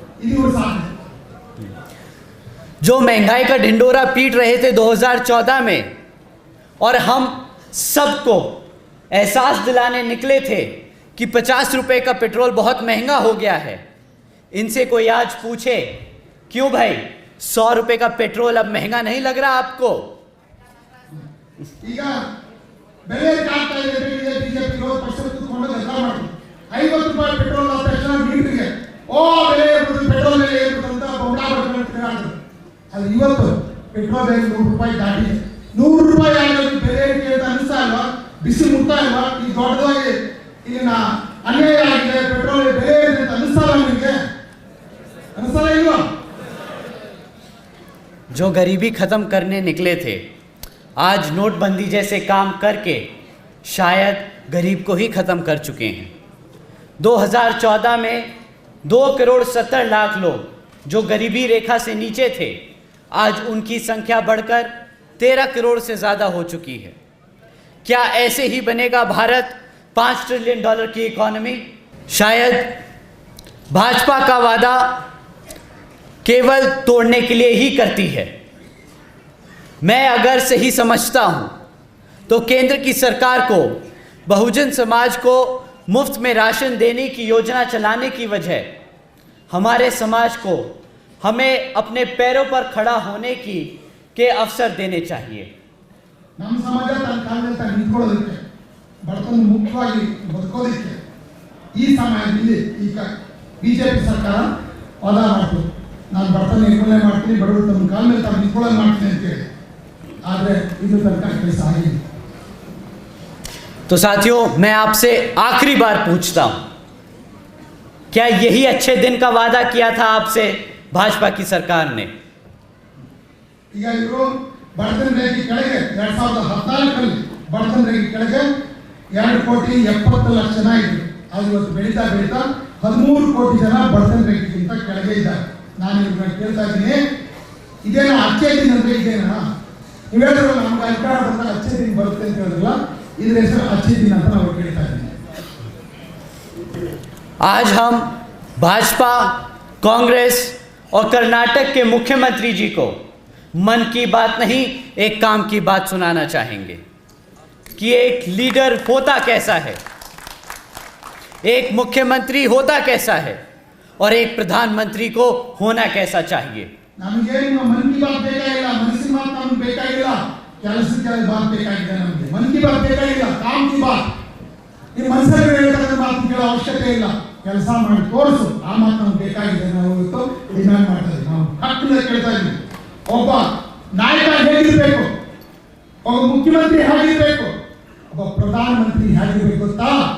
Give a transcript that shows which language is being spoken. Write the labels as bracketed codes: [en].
[kn] ಇದು ಸಾಧನೆ। [hi] जो महंगाई का ढिंडोरा पीट रहे थे 2014 में, और हम सबको एहसास दिलाने निकले थे कि 50 रुपए का पेट्रोल बहुत महंगा हो गया है, इनसे कोई आज पूछे, क्यों भाई 100 रुपए का पेट्रोल अब महंगा नहीं लग रहा आपको? [kn] ಈಗ ಬೆಲೆ ಕಾಣ್ತಾ ಇದೆ, ಬಿಜೆಪಿ ವಿರೋಧ ಪಕ್ಷ ಕೂತ್ಕೊಂಡು ಎಲ್ಲ ಮಾಡಿ 50 ರೂಪಾಯಿ ಪೆಟ್ರೋಲ್ ಆದ ತಕ್ಷಣ ಮೀಟರ್ಗೆ ಬೆಲೆ ಪೆಟ್ರೋಲ್ ಬೆಲೆ ಅಂತ ಬೊಂಬಾ ಬರ್ತಾರೆ। ಅದು ಇವತ್ತು ಪೆಟ್ರೋಲ್ ಬೆಲೆ 100 ರೂಪಾಯಿ ದಾಟಿದೆ। 100 ರೂಪಾಯಿ ಆಗೋದು ಬೆಲೆ ಏರಿಕೆ ಅಂತ ಅನಿಸ್ತಾ ಇಲ್ವಾ? ಬಿಸಿ ಮುಟ್ತಾ ಇಲ್ವಾ? ಈ ದೊಡ್ಡದಾಗಿ ಇಲ್ಲಿನ ಅನ್ಯಾಯ ಆಗಿದೆ, ಪೆಟ್ರೋಲ್ ಬೆಲೆ ಏರಿದೆ ಅಂತ ಅನಿಸ್ತಾ ಇಲ್ಲ ನಿಮಗೆ? ಅನಿಸ್ತಾ ಇಲ್ವಾ? [hi] जो गरीबी खत्म करने निकले थे, आज नोटबंदी जैसे काम करके शायद गरीब को ही खत्म कर चुके हैं। 2014 में 2,70,00,000 लोग जो गरीबी रेखा से नीचे थे, आज उनकी संख्या बढ़कर 13 करोड़ से ज़्यादा हो चुकी है। क्या ऐसे ही बनेगा भारत $5 ट्रिलियन की इकॉनमी? शायद भाजपा का वादा केवल तोड़ने के लिए ही करती है। मैं अगर सही समझता हूं तो केंद्र की सरकार को बहुजन समाज को मुफ्त में राशन देने की योजना चलाने की वजह हमारे समाज को हमें अपने पैरों पर खड़ा होने के अवसर देने चाहिए। [kn] ನಮ್ಮ ಸಮಾಜ ತನ್ನ ಕಾಲ ಮೇಲೆ ತಾನು ನಿಂತ್ಕೊಳ್ಳೋದಕ್ಕೆ ಬಡತನ ಮುಖ್ಯವಾಗಿ ಬದುಕೋದಕ್ಕೆ ಈ ಸಮಯದಲ್ಲಿ ಈಗ ಬಿಜೆಪಿ ಸರ್ಕಾರ ವಾದ ಮಾಡ್ತು, ನಾನು ಬಡತನ ನಿರ್ಮೂಲನೆ ಮಾಡ್ತೀನಿ, ಬಡವರು ತಮ್ಮ ಕಾಲ ಮೇಲೆ ತಾನು ನಿಂತ್ಕೊಳ್ಳೋದು ಮಾಡ್ತೀನಿ ಅಂತೇಳಿ, ಆದರೆ ಇದು ತನಕ ಕೆಲಸ ಆಗಿದೆ। [hi] तो साथियों, मैं आपसे आखिरी बार पूछता हूं, क्या यही अच्छे दिन का वादा किया था आपसे भाजपा की सरकार ने? [kn] ಈಗ ಇವರು ಬಡತನ ರೇಖೆ ಕೆಳಗೆ 2014ರಲ್ಲಿ ಬಡತನ ರೇಖೆ ಕೆಳಗೆ 2,70,00,000 ಜನ ಇದ್ರು. ಅದು ಇವತ್ತು ಬೆಳೀತಾ 13 ಕೋಟಿ ಜನ ಬಡತನ ರೇಖೆಗಿಂತ ಕೆಳಗೆ ಇದ್ದಾರೆ. ನಾನು ಇವ್ರನ್ನ ಕೇಳ್ತಾ ಇದ್ದೀನಿ, ಇದೇನಾ ಅಚ್ಚೆ ದಿನ ಅಂದ್ರೆ ಇದೇನಾ? ನೀವು ಹೇಳಿದ್ರಲ್ಲ ನಮ್ಗೆ ಅಧಿಕಾರ ಬಂದಾಗ ಅಚ್ಚೆ ದಿನ ಬರುತ್ತೆ ಅಂತ ಹೇಳಿದ್ರಲ್ಲ, ಇದ್ರ ಹೆಸರು ಅಚ್ಚೆ ದಿನ ಅಂತ ನಾವು ಕೇಳ್ತಾ ಇದ್ದೀನಿ। [hi] आज हम भाजपा, कांग्रेस और कर्नाटक के मुख्यमंत्री जी को मन की बात नहीं, एक काम की बात सुनाना चाहेंगे कि एक लीडर होता कैसा है, एक मुख्यमंत्री होता कैसा है और एक प्रधानमंत्री को होना कैसा चाहिए। [kn] ನಮಗೆ ನಿಮ್ಮ ಮನ್ ಕಿ ಬಾತ್ ಬೇಕಾಗಿಲ್ಲ, ಮನಸ್ಸಿನ ಮಾತು ನಮ್ಗೆ ಬೇಕಾಗಿಲ್ಲ, ಕೆಲಸದ ಬಾತ್ ಬೇಕಾಗಿದೆ ನಮಗೆ। ಮನ್ ಕಿ ಬಾತ್ ಬೇಕಾಗಿಲ್ಲ, [hi] ಕಾಮ್ ಕಿ ಬಾತ್। [kn] ನಿಮ್ಮ ಮನಸ್ಸಲ್ಲಿ ಹೇಳ್ತಕ್ಕಂಥ ಮಾತು ಕೇಳೋ ಅವಶ್ಯಕತೆ ಇಲ್ಲ, ಕೆಲಸ ಮಾಡಿ ತೋರಿಸು, ಆ ಮಾತು ನಮ್ಗೆ ಬೇಕಾಗಿದೆ। ನಾವು ಇವತ್ತು ಡಿಮ್ಯಾಂಡ್ ಮಾಡ್ತಾ ಇದ್ದೀವಿ, ನಾವು ಹಕ್ಕಿನ ಕೇಳ್ತಾ ಇದ್ದೀವಿ। ಒಬ್ಬ ನಾಯಕ ಹೇಗಿರ್ಬೇಕು, ಒಬ್ಬ ಮುಖ್ಯಮಂತ್ರಿ ಹೇಗಿರ್ಬೇಕು, ಒಬ್ಬ ಪ್ರಧಾನಮಂತ್ರಿ ಹೇಗಿರ್ಬೇಕು ಗೊತ್ತಾ?